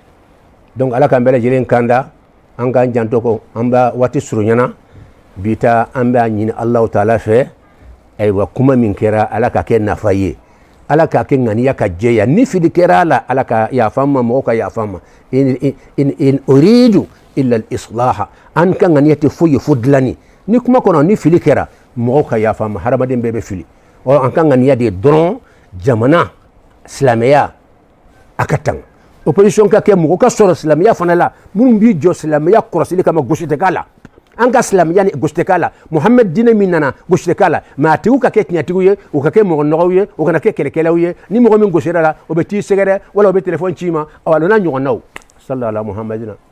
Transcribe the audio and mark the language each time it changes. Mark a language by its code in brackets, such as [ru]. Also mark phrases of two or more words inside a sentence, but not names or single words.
[bm] donc ala k'an bɛɛ lajɛlen kanda an k'an janto ko an b'a waati surunyana bi ta an b'a ɲini alahu taala fɛ ayiwa kuma min kɛra ala ka kɛ nafa ye ala k'a kɛ ŋaniya ka jɛya ni fili kɛra a la ala ka yafa n ma mɔgɔw ka yafa n ma [ar] إن أريد إلا الإصلاح [bm] an ka ŋaniya tɛ foyi ye fo dilanni ni kuma kɔnɔ ni fili kɛra mɔgɔw ka yafa n ma hadamaden bɛɛ bɛ fili an ka ŋaniya de dɔrɔn jamana silamɛya a ka tan opposition ka kɛ mɔgɔ ka sɔrɔ silamɛya fana la minnu b'i jɔ silamɛya kɔrɔsili kama gosi tɛ k'a la an ka silamɛya ni gosi tɛ k'a la muhamɛd diinɛ min nana gosi tɛ k'a la mɛ a tigiw ka kɛ tiɲɛtigiw ye u ka kɛ mɔgɔ nɔgɔw ye u kana kɛ kɛlɛkɛlaw ye ni mɔgɔ min gosira la o bɛ t'i sɛgɛrɛ wala o bɛ telefɔni ci i ma a n'a ɲɔgɔnnaw [ar] صلى الله عليه وسلم